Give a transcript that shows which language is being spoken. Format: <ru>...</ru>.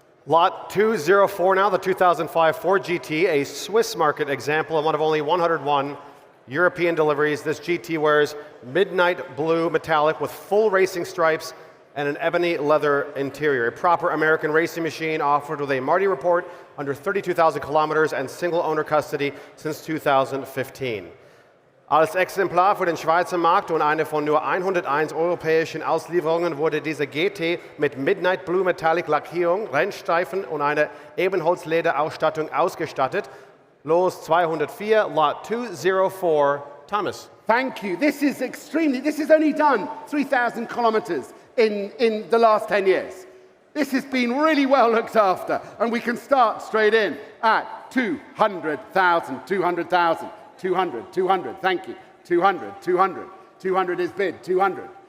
<en>Lot 204 now, the 2005 Ford GT, a Swiss market example and one of only 101 European deliveries. This GT wears midnight blue metallic with full racing stripes and an ebony leather interior. A proper American racing machine offered with a Marty report under 32,000 kilometers and single owner custody since 2015.</en> <de>Als Exemplar für den Schweizer Markt und eine von nur 101 europäischen Auslieferungen wurde diese GT mit Midnight Blue Metallic Lackierung, Rennstreifen und einer Ebenholzlederausstattung ausgestattet. Los 204,</de> <en>Lot 204, Thomas. Thank you. This is only done 3,000 kilometers in the last 10 years. This has been really well looked after, and we can start straight in at 200,000, 200,000. 200, 200, thank you. 200, 200. 200 is bid, 200.</en>